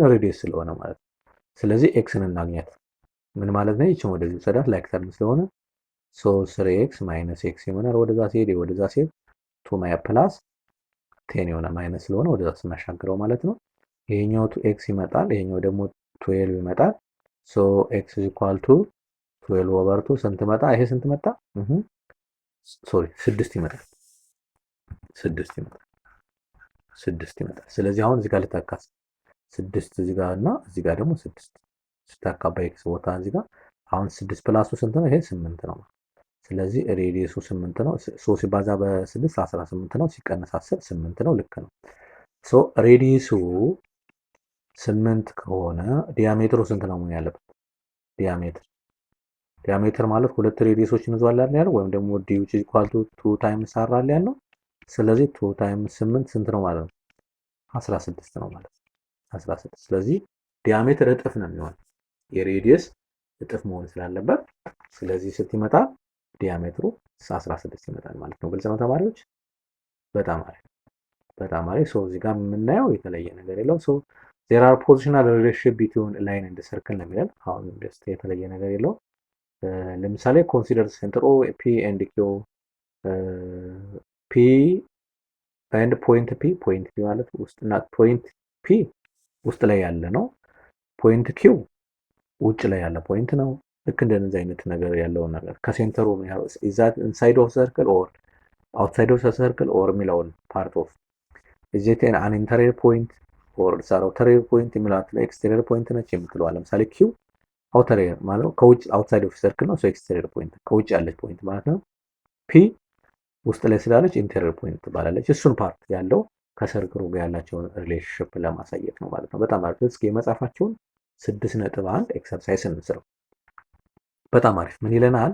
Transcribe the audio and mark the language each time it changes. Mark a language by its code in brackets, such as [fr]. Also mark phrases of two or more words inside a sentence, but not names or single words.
[am] ሬዲየስ ስለሆነ ማለት ነው። ስለዚህ ኤክስን እናግኛት። ምን ማለት ነው? ይቺን ወደዚህ ሰዳት [en] like term [am] ስለሆነ ሶ 3x ማይነስ ኤክስ ይሆናል። ወደዛ ሲሄድ ወደዛ ሲሄድ 2 ማይ ፕላስ 10 የሆነ ማይነስ ስለሆነ ወደዛ ስናሻግረው ማለት ነው። ይሄኛው 2x ይመጣል፣ ይሄኛው ደግሞ 12 ይመጣል። ሶ [en] x is equal to 12 over 2 [am] ስንት መጣ? ይሄ ስንት መጣ? ሶሪ 6 ይመጣል። 6 ይመጣል። ስለዚህ አሁን እዚህ ጋር ልተካስ 6 እዚህ ጋር እና እዚህ ጋር ደግሞ 6 ስታካ በx ቦታ እዚህ ጋር አሁን 6 ፕላሱ ስንት ነው? ይሄ 8 ነው። ስለዚህ ሬዲየሱ 8 ነው። 3 ሲባዛ በ6 18 ነው። ሲቀነስ 10 8 ነው። ልክ ነው። ሶ ሬዲየሱ 8 ከሆነ ዲያሜትሩ ስንት ነው መሆን ያለበት? ዲያሜትር ማለት ሁለት ሬዲየሶችን ይዟል ያለው ወይም ደግሞ [en] d which is equal to 2 times r [am] አለ ያለው። ስለዚህ 2 times 8 ስንት ነው ማለት ነው? 16 ነው ማለት ነው። 16 ስለዚህ ዲያሜትር እጥፍ ነው የሚሆነው የሬዲየስ እጥፍ መሆን ስላለበት ስለዚህ ስንት ይመጣል? ዲያሜትሩ 16 ይመጣል ማለት ነው። ግልጽ ነው ተማሪዎች? በጣም አሪፍ ሶ እዚህ ጋር የምናየው የተለየ ነገር የለውም። ሶ [en] there are positional relationship between line and circle [am] ነው የሚለን። አሁን ጀስት የተለየ ነገር የለውም። ለምሳሌ [en] consider center O P and Q P and point P [am] ማለት ውስጥና point P ውስጥ ላይ ያለ ነው። point Q ውጭ ላይ ያለ ፖይንት ነው። ልክ እንደነዚህ አይነት ነገር ያለውን ነገር ከሴንተሩ [en] is that inside of circle or outside of the circle or የሚለውን part of is it an interior point or outer point [am] የሚላት [en] exterior point [am] ነች የምትለዋ ለምሳሌ q outer ማለት ነው ከውጭ [en] outside of circle [am] ነው። [en] exterior point [am] ከውጭ ያለች ፖይንት ማለት ነው። p ውስጥ ላይ ስላለች [en] interior point [am] ትባላለች። እሱን ፓርት ያለው ከሰርክሉ ጋር ያላቸውን ሪሌሽንሺፕ ለማሳየት ነው ማለት ነው። በጣም አሪፍ። እስኪ የመጻፋቸውን 6.1 ኤክሰርሳይዝ እንስራው። በጣም አሪፍ። ምን ይለናል?